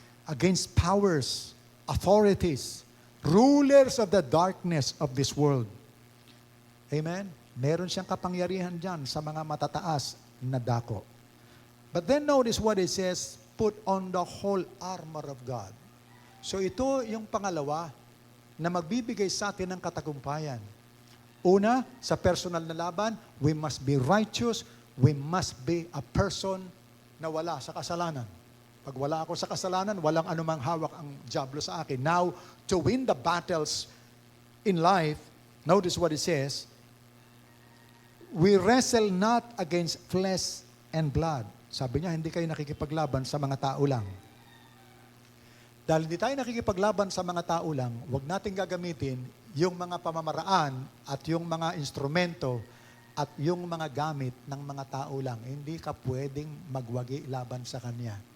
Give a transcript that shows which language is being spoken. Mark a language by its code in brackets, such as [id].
[en] Against powers, authorities, rulers of the darkness of this world. Amen? [tl] Meron siyang kapangyarihan dyan sa mga matataas na dako. [en] But then notice what it says, put on the whole armor of God. [tl] So ito yung pangalawa na magbibigay sa atin ng katagumpayan. Una, sa personal na laban, [en] we must be righteous, we must be a person [tl] na wala sa kasalanan. Pag wala ako sa kasalanan, walang anumang hawak ang diablo sa akin. [en] Now, to win the battles in life, notice what it says, we wrestle not against flesh and blood. [tl] Sabi niya, hindi kayo nakikipaglaban sa mga tao lang. Dahil hindi tayo nakikipaglaban sa mga tao lang, huwag natin gagamitin yung mga pamamaraan at yung mga instrumento at yung mga gamit ng mga tao lang. Hindi ka pwedeng magwagi laban sa kanya.